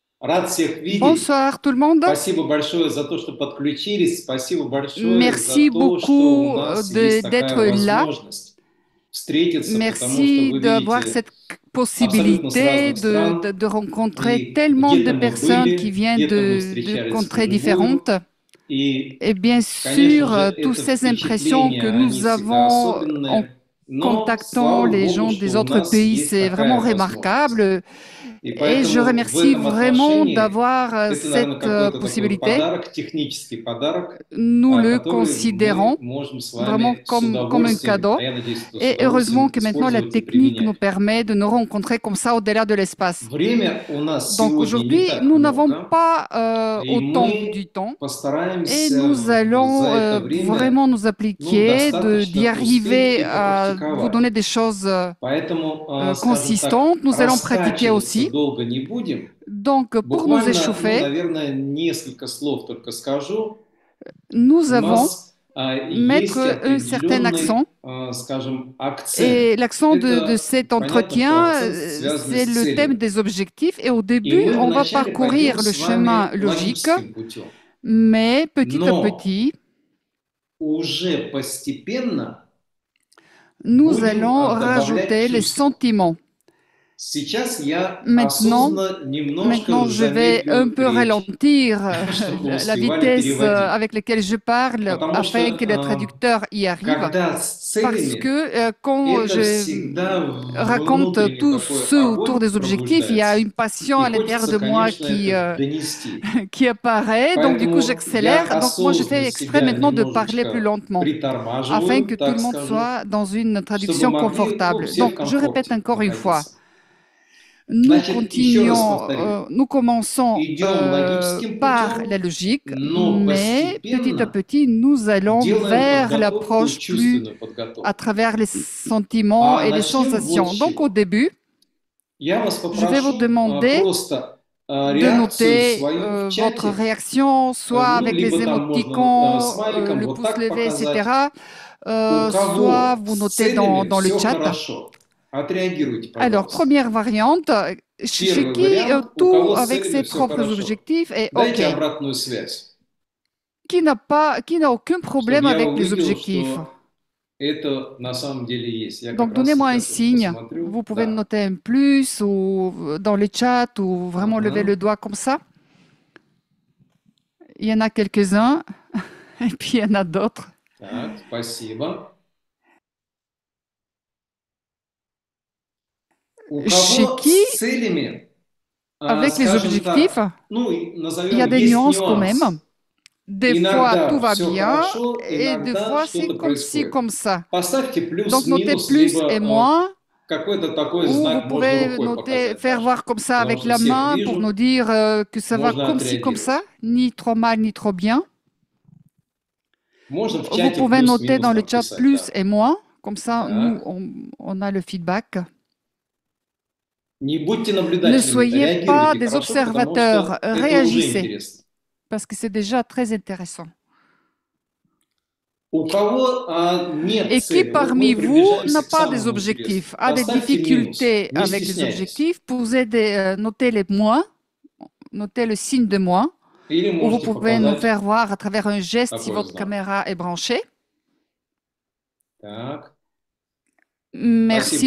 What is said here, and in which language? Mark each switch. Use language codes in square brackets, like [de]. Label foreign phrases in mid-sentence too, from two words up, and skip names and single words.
[ru] Рад всех видеть. [fr] Bonsoir tout le monde. [ru] Спасибо большое за то, что подключились. Спасибо большое за [fr] Merci [ru] то, что у [fr] beaucoup [ru] нас есть такая [fr] d'être là. [ru] возможность встретиться, потому что [fr] Merci [ru] вы [fr] d'avoir [ru] видите [fr] cette [ru] абсолютно с [fr] possibilité [ru] разных стран. [fr] de rencontrer [ru] И [fr] tellement de [ru] где-то мы [fr] personnes qui [ru] были, [fr] viennent [ru] где-то мы [fr] de [ru] встречались [fr] contrées [ru] вживую. [fr] différentes. [ru] И, [fr] Et bien [ru] конечно [fr] sûr, [ru] же, [fr] toutes [ru] это [fr] ces impressions que [ru] впечатления, они [fr] nous [ru] всегда [fr] avons en [ru] особенные. Но [fr] contactant [ru] слава [fr] les [ru] богу, [fr] gens [ru] что [fr] des [ru] у [fr] autres [ru] нас [fr] pays, [ru] есть [fr] c'est vraiment [ru] такая возможность. [fr] remarquable. [ru] И [fr] Et je [ru] поэтому в [fr] remercie [ru] этом [fr] vraiment [ru] отношении [fr] d'avoir [ru] это, наверное, [fr] cette [ru] какой-то такой [fr] possibilité. [ru] подарок, технический подарок, [fr] Nous le [ru] который мы [fr] considérons [ru] можем с [fr] vraiment [ru] вами с [fr] comme un [ru] удовольствием, [fr] cadeau. [ru] а я надеюсь, что с [fr] Et heureusement [ru] удовольствием [fr] que maintenant la [ru] использовать и [fr] technique nous [ru] применять. [fr] permet de nous rencontrer comme ça au-delà de l'espace. [ru] Время у нас [fr] Donc [ru] сегодня не [fr] aujourd'hui, [ru] так [fr] nous n'avons [ru] много, [fr] pas [ru] и [fr] autant [ru] мы [fr] du temps et nous [ru] постараемся [fr] allons [ru] за это время, [fr] vraiment nous [ru] ну, [fr] appliquer [ru] достаточно [fr] d'y [ru] успеть [fr] arriver [ru] и [fr] à vous [ru] попрактиковать. [fr] donner des choses [ru] Поэтому, скажем так, [fr] consistantes. Nous allons pratiquer [ru] раскачиваться [fr] aussi. [ru] долго не будем. [fr] Donc pour nous [ru] Буквально, ну, [fr] échauffer, [ru] наверное, несколько слов только скажу. [fr] nous [ru] У [fr] avons [ru] нас есть [fr] mettre un certain accent. [ru] определенный, скажем, акцент. [fr] Et l'accent de [ru] Это [fr] cet [ru] понятно, что [fr] entretien, [ru] акцент связанный [fr] c'est [ru] с [fr] le thème [ru] целями. [fr] des objectifs. Et au [ru] И [fr] début, [ru] мы [fr] on va [ru] вначале пойдем [fr] parcourir le [ru] с [fr] chemin [ru] вами [fr] logique, [ru] логическим путем. [fr] mais petit à [ru] Но [fr] petit, [ru] уже постепенно [fr] nous [ru] будем [fr] allons [ru] добавлять [fr] rajouter les [ru] чувства. [fr] sentiments. [ru] Сейчас я [fr] Maintenant, [ru] осознанно немножко [fr] maintenant, je vais un [ru] замедлю [fr] peu [ru] речь, [fr] ralentir [ru] чтобы вы [fr] la [ru] успевали [fr] vitesse [ru] переводить. [fr] avec laquelle je parle [ru] Потому [fr] afin que le [ru] что [fr] traducteur y arrive. [ru] когда с [fr] Parce [ru] целями, [fr] que quand [ru] это [fr] je [ru] всегда [fr] raconte [ru] внутренний [fr] tout [ru] такой [fr] ce autour [ru] огонь [fr] des objectifs, il y a [ru] пробуждается. [fr] une passion [ru] И [fr] à l'intérieur [ru] хочется, [fr] de moi [ru] конечно, это донести. [fr] qui apparaît. Donc, du coup, [ru] Поэтому я [fr] j'accélère. Donc, moi, je [ru] осознанно [fr] fais exprès [ru] себя [fr] maintenant de parler plus [ru] немножечко [fr] lentement afin [ru] притормаживаю, [fr] que tout [ru] так [fr] le monde [ru] скажу, [fr] soit dans une [ru] чтобы [fr] traduction [ru] могли, ну, [fr] confortable. [ru] все в [fr] Donc, je répète [ru] комфорте [fr] encore une fois. [ru] находиться. Значит, еще раз [fr] Continuons, [ru] повторю. [fr] nous commençons [ru] Идем логическим [fr] par [ru] путем, [fr] la logique, [ru] но [fr] mais petit à [ru] постепенно [fr] petit, nous allons [ru] делаем [fr] vers [ru] подготовку, [fr] l'approche plus [ru] чувственную [fr] à [ru] подготовку. [fr] travers les sentiments [ru] А [fr] et les [ru] начнем вот [fr] sensations. [ru] с [fr] Donc, au [ru] чего. [fr] début, [ru] Я вас [fr] je vais vous [ru] попрошу [fr] demander [ru] просто [fr] de [ru] реакцию [fr] noter [ru] свою в [fr] votre [ru] чате, [fr] réaction, soit [ru] ну, [fr] avec [ru] либо [fr] les [ru] там можно [fr] émoticônes, [ru] смайликом [fr] le [ru] вот [fr] pouce [ru] так [fr] levé, [ru] показать. [fr] etc. [ru] У [fr] Soit [ru] кого [fr] vous [ru] с [fr] notez [ru] целями [fr] dans le [ru] все [fr] chat. [ru] хорошо. Отреагируйте, [fr] Alors, [ru] пожалуйста. [fr] première variante, chez [ru] Первый [fr] qui [ru] вариант, у [fr] tout [ru] кого с [fr] avec [ru] целями [fr] ses [ru] все [fr] propres [ru] хорошо. [fr] objectifs est OK, [ru] Дайте обратную связь, [fr] qui n'a aucun [ru] чтобы [fr] problème [ru] я [fr] avec les [ru] увидел, [fr] objectifs. [ru] что это на самом деле есть. Я как [fr] Donc, [ru] раз [fr] donnez-moi un [ru] сейчас вот [fr] signe. [ru] посмотрю. [fr] Vous pouvez [ru] Да. [fr] noter un plus ou dans le chat ou vraiment lever le [ru] Ага. [fr] doigt comme ça. Il y en a quelques-uns et puis il y en a d'autres. [ru] Так, спасибо. У [fr] Chez [ru] кого [fr] qui, [ru] с целями, [fr] avec les [ru] скажем [fr] objectifs, [ru] так, ну, [fr] il y [ru] назовем, [fr] a des [ru] есть [fr] nuances quand [ru] нюанс. [fr] même. Des fois, tout [ru] Иногда [fr] va [ru] все [fr] bien [ru] хорошо, [fr] et des [ru] иногда [fr] fois, c'est [ru] что-то [fr] comme ci, [ru] происходит. [fr] comme ça. [ru] Поставьте [fr] Donc, notez [ru] плюс-минус, [fr] plus et [ru] либо [fr] moins, [ru] какой-то такой [fr] ou vous [ru] знак можно [fr] pouvez [ru] рукой [fr] noter, [ru] показать [fr] faire [ru] даже. [fr] voir comme ça [ru] Потому [fr] avec [ru] что [fr] la [ru] всех [fr] main pour nous [ru] вижу, [fr] dire que ça va [ru] можно [fr] comme ci, comme ça, [ru] отреагировать. [fr] ni trop mal, ni trop bien. [ru] Можно в [fr] Vous [ru] чате [fr] pouvez noter [ru] плюс-минус [fr] dans le [ru] там [fr] chat [ru] писать, [fr] plus [ru] да. [fr] et moins, comme ça, nous, [ru] Так. [fr] on a le feedback. [ru] Не будьте [fr] Ne [ru] наблюдателями, [fr] soyez pas [ru] реагируйте [fr] des [ru] хорошо, потому [fr] observateurs, [ru] что это уже [fr] réagissez, [ru] интересно. [fr] parce que c'est déjà très intéressant. [ru] У кого нет [fr] Et qui [ru] цели, вот [fr] parmi [ru] мы [fr] vous n'a [ru] приближаемся к [fr] pas des [ru] самому [fr] objectifs, [ru] интересному. [fr] a des [ru] Поставьте минус, [fr] difficultés [ru] не [fr] avec les [ru] стесняйтесь. [fr] objectifs, posez notez les moins, notez le signe de moins, [ru] Или [fr] ou vous [ru] можете [fr] pouvez nous [ru] показать [fr] faire voir à travers un geste si [ru] такой [fr] votre [ru] знак. [fr] caméra est branchée. [ru] Так, [fr] Merci